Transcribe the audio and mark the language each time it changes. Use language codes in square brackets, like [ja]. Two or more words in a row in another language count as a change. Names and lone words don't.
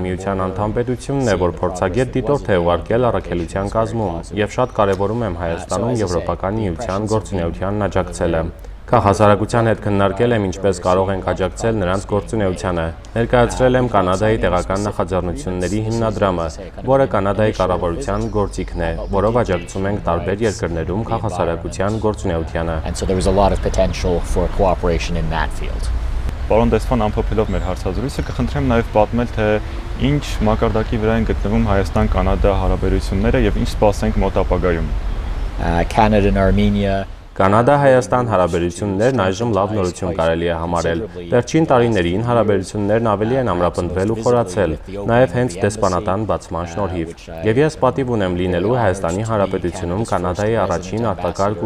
[hy] միության անդամ պետությունն է, որ փորձագետ դիտորդ է ուղարկել առաքելության կազմում, եւ շատ կարեւորում եմ Հայաստանում Եվրոպական միության գործունեությանն աջակցելը։ Քաղաքասարակության հետ քննարկել եմ ինչպես կարող ենք աջակցել նրանց գործունեությանը։ Ներկայացրել եմ Կանադայի տեղական նախաձեռնությունների հիմնադրամը, որը Կանադայի կառավարության գործիքն է, որով աջակցում ենք տարբեր երկրներում քաղաքասարակության գործունեությանը։ [en] And so there was a lot of potential for cooperation in that field. [hy] Պարոն դեսպան, ամփոփելով մեր հարցազրույցը, կխնդրեմ նաև պատմել, թե ինչ մակարդակի վրա են գտնվում Հայաստան-Կանադա հարաբերությունները եւ ինչ սպասենք մոտ ապագայում։ [en] Canada and Armenia. [hy] Կանադա-Հայաստան հարաբերություններն այժմ լավ նորություն կարելի է համարել։ Վերջին տարիներին հարաբերություններն ավելի են ամրապնդվել ու խորացել, նաև հենց դեսպանատան բացման շնորհիվ։ Եվ ես պատիվ ունեմ լինելու Հայաստանի Հանրապետությունում Կանադայի առաջին արտակարգ